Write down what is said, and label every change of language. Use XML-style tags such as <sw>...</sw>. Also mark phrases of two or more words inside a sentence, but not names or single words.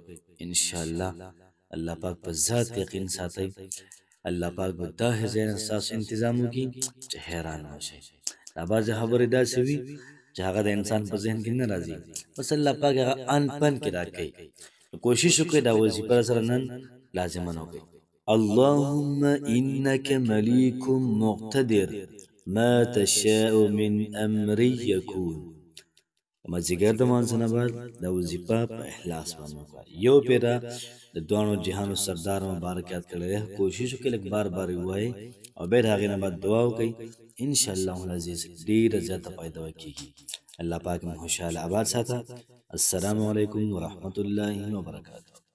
<ar>انشاءالله</ar> <ps>الله پاک په ذات یقین ساتئ، الله پاک به دا ځای نه ستاسو انتظام وکړي چې حیران اوسئ. دا بعضې خبرې داسې وي چې هغه د انسان په ذهن کې نه راځي، بس الله پاک هغه ان پن کې راکوي. کوشش وکړئ دا وظیفه سره نن لازما وکړئ.</ps> <ar>اللهم انك ملیک مقتدر ما تشاء من امری یکون.</ar> <ps>مازدیګر د مانځه نه بعد دا وظیفه په اخلاص باندې وکړه. یو پیره د دواړو جهانو سردار مبارک یاد کړی دی. کوشش وکړئ لږ بار بار یې ووایئ او بیا د هغې نه بعد دعا وکړئ،</ps> <ar>انشاءالله العزیز</ar> <ps>ډېره زیاته فایده ورکېږي. الله پاک مو خوشحاله آباد ساته.</ps> <ar>السلام علیکم ورحمة الله وبرکاته.</ar>